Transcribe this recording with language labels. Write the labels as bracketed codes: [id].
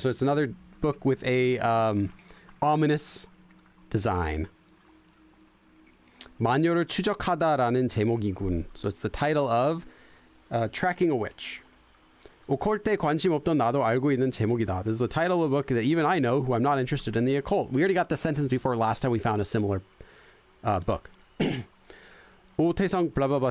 [en] So it's another book with a ominous design. [ko] 마녀를 추적하다라는 제목이군. [en] So it's the title of Tracking a Witch. [ko] 오컬트에 관심 없던 나도 알고 있는 제목이다. [en] This is the title of a book that even I know, who I'm not interested in the occult. We already got the sentence before last time we found a similar book. 오태성 blah blah blah.